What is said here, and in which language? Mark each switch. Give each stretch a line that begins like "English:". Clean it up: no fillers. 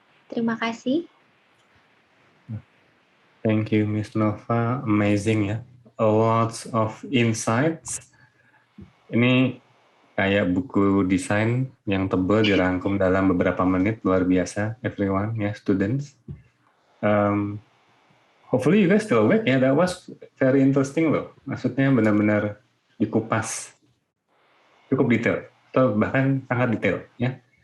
Indonesian: Terima kasih.
English: Thank you, Miss Nova. Amazing ya. A lot of insights.
Indonesian: Ini kayak buku desain yang tebal dirangkum dalam beberapa menit. Luar biasa, everyone, ya, students.
English: Hopefully you guys still awake ya. That was very interesting loh.
Indonesian: Maksudnya benar-benar dikupas. Cukup detail. Atau bahkan sangat detail ya.